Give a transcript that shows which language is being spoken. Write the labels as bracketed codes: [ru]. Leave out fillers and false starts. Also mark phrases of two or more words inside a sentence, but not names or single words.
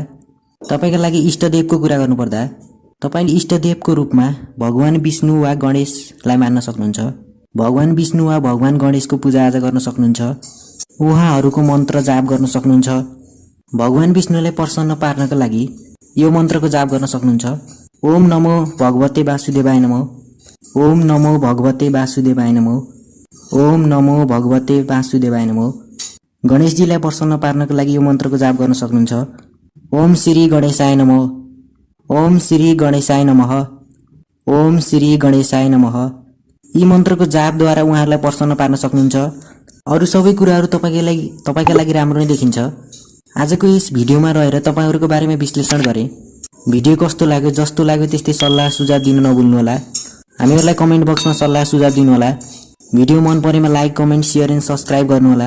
[ne] तपाईका लागि इष्टदेवको कुरा गर्नुपर्दा तपाईले इष्टदेवको रूपमा भगवान विष्णु वा गणेशलाई मान्न सक्नुहुन्छ। भगवान विष्णु वा भगवान गणेशको पूजाआजा गर्न सक्नुहुन्छ। उहाँहरूको मन्त्र जाप गर्न सक्नुहुन्छ। भगवान विष्णुलाई प्रसन्न पार्नका लागि यो मन्त्रको जाप गर्न सक्नुहुन्छ। [sa] ओम नमो भगवते वासुदेवाय नमो। ओम नमो भगवते वासुदेवाय नमो। ओम नमो भगवते वासुदेवाय नमो। [ne] गणेशजीलाई प्रसन्न पार्नको लागि यो मन्त्रको जाप गर्न सक्नुहुन्छ। [sa] ओम श्री गणेशाय नमः। ओम श्री गणेशाय नमः। ओम श्री गणेशाय नमः। [ne] यी मन्त्रको जापद्वारा उहाँहरूलाई प्रसन्न पार्न सक्नुहुन्छ। अरु सबै कुराहरु तपाईका लागि राम्रो नै देखिन्छ। आजको यस भिडियोमा रहेर तपाईहरुको बारेमा विश्लेषण गरे। भिडियो कस्तो लाग्यो, जस्तो लाग्यो त्यस्तै सल्लाह सुझाव दिन नभुल्नुहोला। हामीहरुलाई कमेन्ट बक्समा सल्लाह सुझाव दिनुहोला। भिडियो मन परेमा [en] like, comment, share and subscribe [ne] गर्नुहोला।